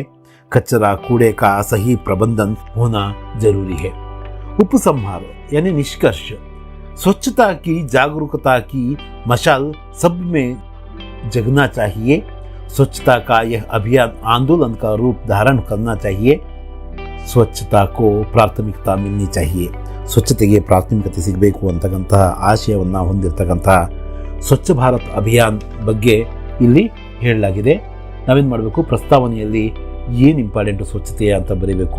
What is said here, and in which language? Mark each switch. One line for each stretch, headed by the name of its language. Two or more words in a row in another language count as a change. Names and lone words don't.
Hindi: कचरा कूड़े का सही प्रबंधन होना जरूरी है. उपसंहार यानी निष्कर्ष, स्वच्छता की जागरूकता की मशाल सब में जगना चाहिए। स्वच्छता का यह अभियान आंदोलन का रूप धारण करना चाहिए। स्वच्छता को प्राथमिकता मिलनी चाहिए,
Kannada: ಸ್ವಚ್ಛತೆಗೆ ಪ್ರಾಥಮಿಕತೆ ಸಿಗಬೇಕು ಅಂತಕ್ಕಂತಹ ಆಶಯವನ್ನು ಹೊಂದಿರತಕ್ಕಂತಹ ಸ್ವಚ್ಛ ಭಾರತ್ ಅಭಿಯಾನ್ ಬಗ್ಗೆ ಇಲ್ಲಿ ಹೇಳಲಾಗಿದೆ. ನಾವೇನು ಮಾಡಬೇಕು, ಪ್ರಸ್ತಾವನೆಯಲ್ಲಿ ಏನು ಇಂಪಾರ್ಟೆಂಟು ಸ್ವಚ್ಛತೆಯ ಅಂತ ಬರೀಬೇಕು.